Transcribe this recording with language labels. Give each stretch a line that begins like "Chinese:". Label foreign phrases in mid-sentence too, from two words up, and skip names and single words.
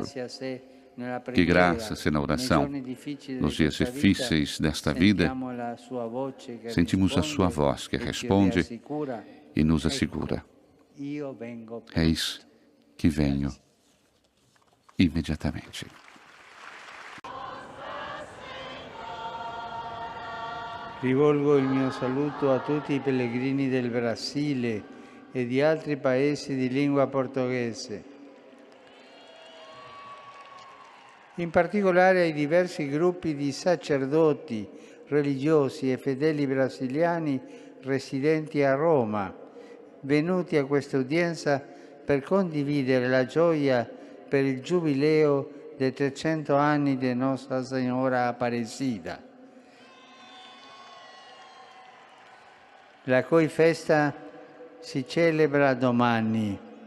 Portuguese: Que graça, se na oração, nos dias difíceis desta vida, sentimos a sua voz que responde e nos assegura. Eis que venho imediatamente.
Italian: Rivolgo il mio saluto a tutti i pellegrini del Brasile e di altri paesi di lingua portoghese, in particolare ai diversi gruppi di sacerdoti, religiosi e fedeli brasiliani residenti a Roma, venuti a questa udienza per condividere la gioia per il giubileo dei 300 anni di Nostra Signora Aparecida, la cui festa si celebra domani.